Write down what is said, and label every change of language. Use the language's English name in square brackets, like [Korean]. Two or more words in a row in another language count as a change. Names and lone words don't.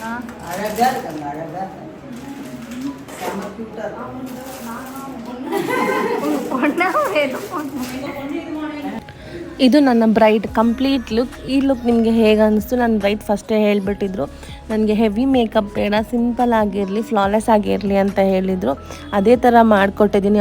[Tamil] அழகா இருக்காங்க, அழகா இருக்காங்க. செம கியூட்டா பொண்ணா வேணும். [Kannada] ಇದು ನನ್ನ [English] bride complete look. [Kannada] ಈ ಲುಕ್ ನಿಮಗೆ ಹೇಗೆ ಅನ್ನಿಸ್ತು? ನನ್ನ [English] bride first [Kannada] ಹೇಳಿಬಿಟ್ಟಿದ್ರು ನನಗೆ [English] heavy makeup [Kannada] ಬೇಡ, ಸಿಂಪಲ್ ಆಗಿರಲಿ, ಫ್ಲಾಲೆಸ್ ಆಗಿರಲಿ ಅಂತ ಹೇಳಿದರು. ಅದೇ ಥರ ಮಾಡಿಕೊಟ್ಟಿದ್ದೀನಿ.